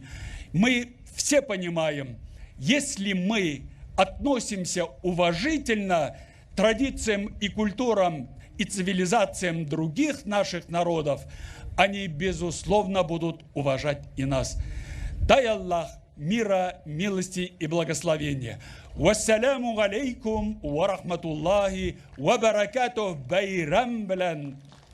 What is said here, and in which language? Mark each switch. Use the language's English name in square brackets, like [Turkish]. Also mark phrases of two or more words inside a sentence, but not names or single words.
[Russian] Мы все понимаем, если мы относимся уважительно к традициям и культурам и цивилизациям других наших народов, они, безусловно, будут уважать и нас. Дай Аллах мира, милости и благословения. [Arabic] والسلام عليكم ورحمة الله وبركاته. [Tatar] Байрам белан